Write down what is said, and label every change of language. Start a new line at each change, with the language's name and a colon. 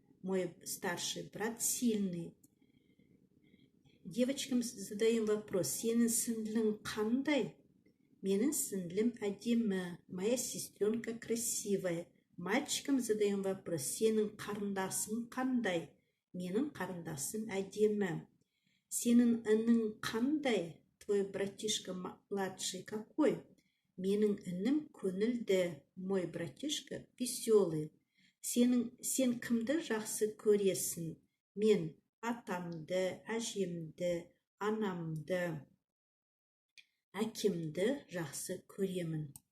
Russian: Мой старший брат сильный. Девочкам задаем вопрос.
Kazakh: Сенің сіңлің қандай? Менің сіңлім әдемі.
Russian: Моя сестренка красивая. Мальчикам задаем вопрос.
Kazakh: Сенің қарындасың қандай? Менің қарындасым әдемі. Сенің інің қандай?
Russian: Твой братишка младший какой?
Kazakh: Менің інім көңілді.
Russian: Мой братишка веселый.
Kazakh: Сен кімді жақсы көресің? Мен атамды, әжемді, анамды, әкемді жақсы көремін.